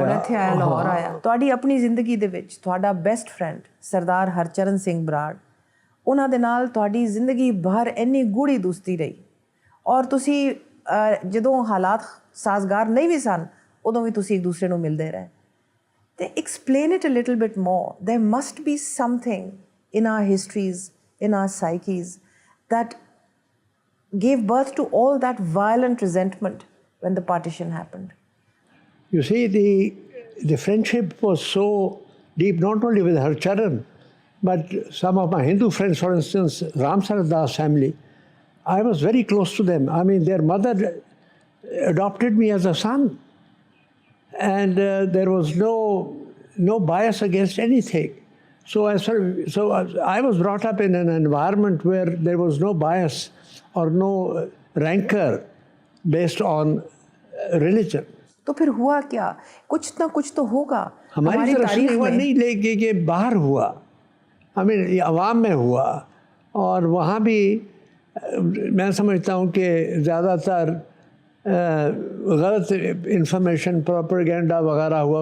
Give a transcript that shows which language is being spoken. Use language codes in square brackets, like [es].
[pa] اور ਇੱਥੇ ਆਇਆ ਲਾਹੌਰ ਆਇਆ. ਤੁਹਾਡੀ ਆਪਣੀ ਜ਼ਿੰਦਗੀ ਦੇ ਵਿੱਚ ਤੁਹਾਡਾ ਬੈਸਟ ਫਰੈਂਡ ਸਰਦਾਰ ਹਰਚਰਨ ਸਿੰਘ ਬਰਾੜ, ਉਹਨਾਂ ਦੇ ਨਾਲ ਤੁਹਾਡੀ ਜ਼ਿੰਦਗੀ ਭਰ ਇੰਨੀ ਗੂੜੀ ਦੋਸਤੀ ਰਹੀ, ਔਰ ਤੁਸੀਂ ਜਦੋਂ ਹਾਲਾਤ ਸਾਜ਼ਗਾਰ ਨਹੀਂ ਵੀ ਸਨ ਉਦੋਂ ਵੀ ਤੁਸੀਂ ਇੱਕ ਦੂਸਰੇ ਨੂੰ ਮਿਲਦੇ ਰਹੇ. [en] ਤੇ explain it a little bit more. There must be something in our histories, in our psyches, that gave birth to all that violent resentment when the partition happened. You see, the friendship was so deep, not only with Harcharan, but some of my Hindu friends, for instance, Ram Sarat Das family, I was very close to them. I mean, their mother adopted me as a son. And there was no bias against anything. So I was brought up in an environment where there was no bias or no rancor based on religion. [ur] تو پھر ہوا کیا؟ کچھ نہ کچھ تو ہوگا ہماری طرف سے نہیں لے کے کہ باہر ہوا، ہمیں عوام میں ہوا. اور وہاں بھی میں سمجھتا ہوں کہ زیادہ تر غلط انفارمیشن، پروپیگنڈا وغیرہ ہوا.